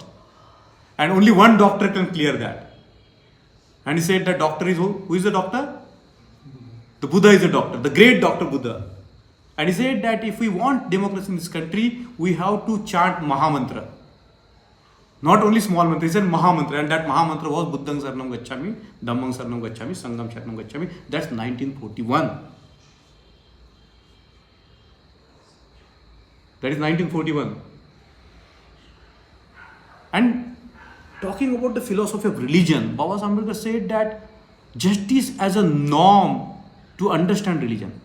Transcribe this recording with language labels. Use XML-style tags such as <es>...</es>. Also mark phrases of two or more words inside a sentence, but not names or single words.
<en>And only one doctor can clear that. And he said the doctor is who? Who is the doctor? The Buddha is the doctor, the great Dr. Buddha. And he said that if we want democracy in this country, we have to chant Mahamantra. Not only small mantra, he said Mahamantra, and that Mahamantra was</en> <pi>Buddhang Saranam Gacchami, Dhammang Saranam Gacchami, Sangham Saranam Gacchami.</pi> <en>That's 1941. That is 1941. And talking about the philosophy of religion, Baba Ambedkar said that justice as a norm to understand religion.</en>